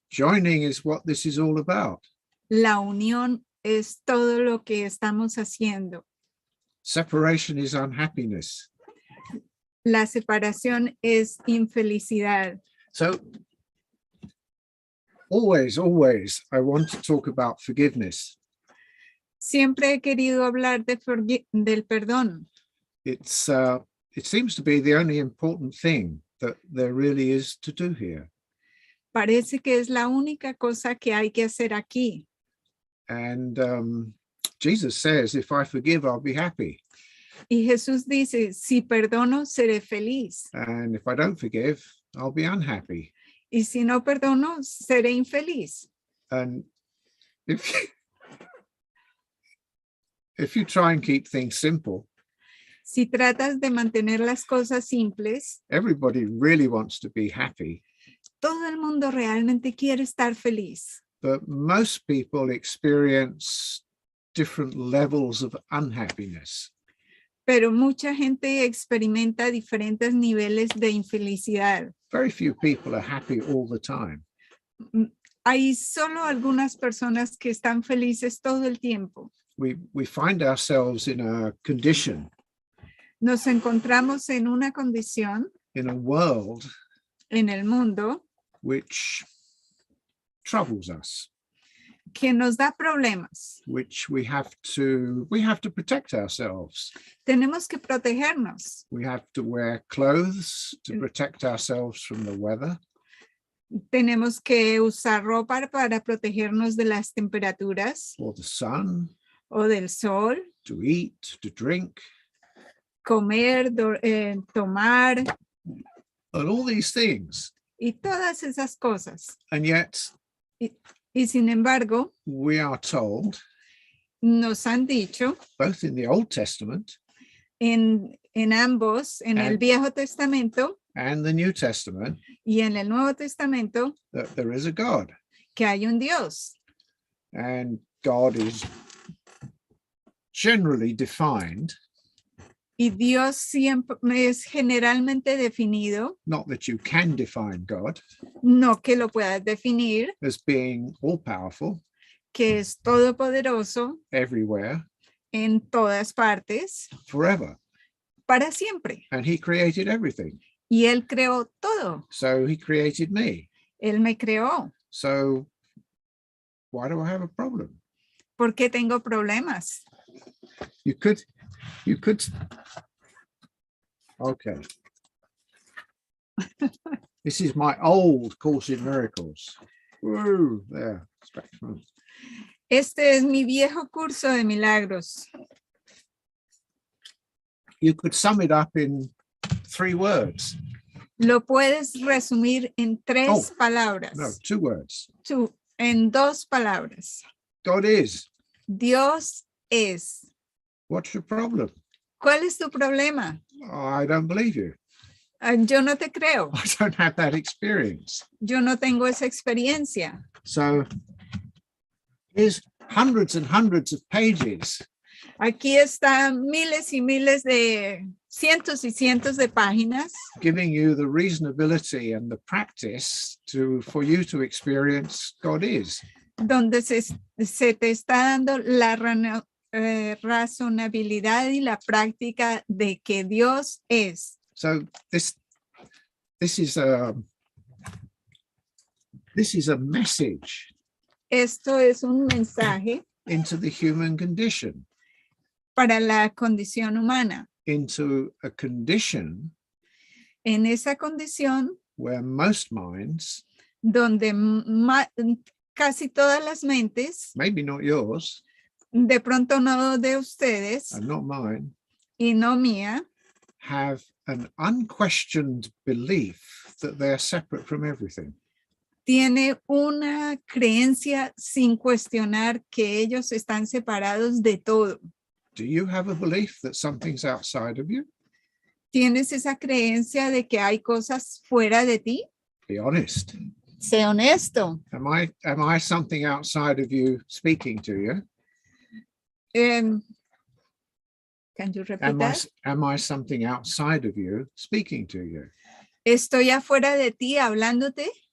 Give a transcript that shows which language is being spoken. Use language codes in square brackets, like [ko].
[en] Joining is what this is all about. [es] La unión es todo lo que estamos haciendo. [en] Separation is unhappiness. [es] La separación es infelicidad. [en] So, always, I want to talk about forgiveness. [es] Siempre he querido hablar del perdón. [en] It seems to be the only important thing that there really is to do here. [es] Parece que es la única cosa que hay que hacer aquí. [en] And Jesus says, if I forgive, I'll be happy. [es] Y Jesús dice, si perdono, seré feliz. [en] And if I don't forgive, I'll be unhappy. [es] Y si no perdono, seré infeliz. [en] And if you try and keep things simple, [es] si tratas de mantener las cosas simples, [en] everybody really wants to be happy. [es] Todo el mundo realmente quiere estar feliz. [en] But most people experience different levels of unhappiness. [es] Pero mucha gente experimenta diferentes niveles de infelicidad. [en] Very few people are happy all the time. [es] Hay solo algunas personas que están felices todo el tiempo. [en] We find ourselves in a condition. [es] Nos encontramos en una condición. [en] In a world. [es] En el mundo. [en] Which troubles us. [es] Que nos da problemas. [en] Which we have to protect ourselves. [es] Tenemos que protegernos. [en] We have to wear clothes to protect ourselves from the weather. [es] Tenemos que usar ropa para protegernos de las temperaturas. [en] Or the sun. [es] O del sol. [en] To eat, to drink. [es] Comer, tomar. [en] And all these things. [es] Y todas esas cosas. [en] And yet, [es] y sin embargo, [en] we are told, [es] nos han dicho, [en] both in the Old Testament, [es] en ambos, en el Viejo Testamento, [en] and the New Testament, [es] y en el Nuevo Testamento, [en] that there is a God. [es] Que hay un Dios. [en] And God is generally defined. [es] Y Dios siempre es generalmente definido. [en] Not that you can define God. [es] No que lo puedas definir. [en] As being all powerful. [es] Que es todopoderoso. [en] Everywhere. [es] En todas partes. [en] Forever. [es] Para siempre. [en] And he created everything. [es] Y él creó todo. [en] So he created me. [es] Él me creó. [en] So why do I have a problem? [es] ¿Por qué tengo problemas? [en] You could, okay. This is my old Course in Miracles. Woo, there. [es] Este es mi viejo curso de milagros. [en] You could sum it up in 3 words. [es] Lo puedes resumir en 3 palabras. [en] No, 2 words. [es] En 2 palabras. [en] God is. [es] Dios es. [en] What's your problem? [es] ¿Cuál es tu problema? [en] I don't believe you. [es] Yo no te creo. [en] I don't have that experience. [es] Yo no tengo esa experiencia. [en] So here's hundreds and hundreds of pages. [es] Aquí están miles y miles de cientos y cientos de páginas [en] Giving you the reasonability and the practice for you to experience God is. [es] donde se te está dando la razonabilidad y la práctica de que Dios es. [en] So this is a message [es] Esto es un mensaje [en] into the human condition, [es] para la condición humana. [en] into a condition [es] En esa condición [en] where most minds, [es] donde casi todas las mentes, [en] maybe not yours [es] de pronto no de ustedes [en] and not mine, [es] y no mía, [en] have an unquestioned belief that they're separate from everything. [es] tiene una creencia sin cuestionar que ellos están separados de todo. [en] Do you have a belief that something's outside of you? [es] ¿Tienes esa creencia de que hay cosas fuera de ti? [en] Be honest. [es] Sé honesto. [en] Am I something outside of you speaking to you? Can you repeat that? Am I something outside of you speaking to you? [es] ¿Estoy afuera de ti hablándote?